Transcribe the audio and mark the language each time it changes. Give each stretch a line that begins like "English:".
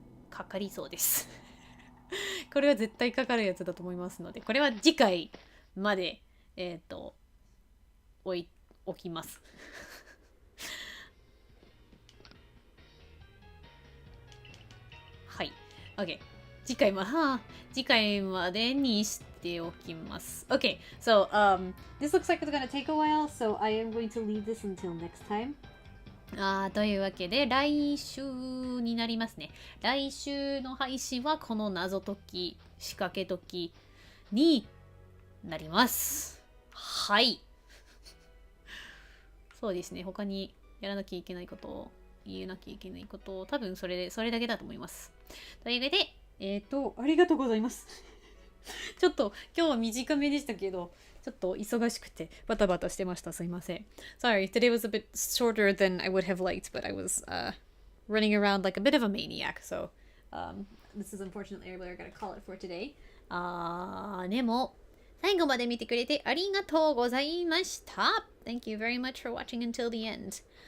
Japanese: かかりそうですこれは絶対かかるやつだと思いますので、これは次回まで置きますはい OK 次回までにしておきます。
English: OK so this looks like it's gonna take a while, so I am going to leave this until next time.
Japanese: というわけで来週になりますね。来週の配信はこの謎解き仕掛け解きになります。はいそうですね、他にやらなきゃいけないことを言えなきゃいけないことを多分それだけだと思います。というわけでありがとうございますちょっと今日は短めでしたけど、ちょっと忙しくてバタバタしてました。すいません。
English: Sorry, today was a bit shorter than I would have liked, but I was running around like a bit of a maniac, so this is unfortunately where I gotta call it for today.
Japanese: でも最後まで見てくれてありがとうございました。
English: Thank you very much for watching until the end.